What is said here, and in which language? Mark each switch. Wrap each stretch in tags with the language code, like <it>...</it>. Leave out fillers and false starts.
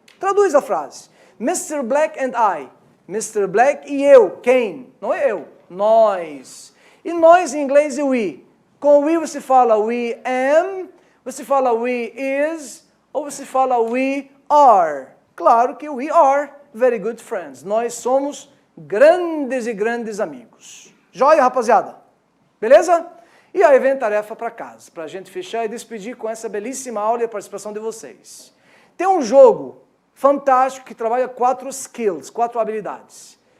<pt>Traduz a frase. Mr. Black and I. Mr. Black e eu, quem? Não é eu, nós. E nós em inglês é we. Com we você fala</pt> <en>we am,</en> <pt>você fala</pt> <en>we is,</en> <pt>ou você fala</pt> <en>we are.</en> <pt>Claro que</pt> <en>we are very good friends.</en> <pt>Nós somos grandes e grandes amigos. Joia, rapaziada? Beleza? E aí vem tarefa para casa, para a gente fechar e despedir com essa belíssima aula e a participação de vocês. Tem um jogo fantástico que trabalha</pt> <en>4 skills,</en> <pt>4 habilidades.</pt>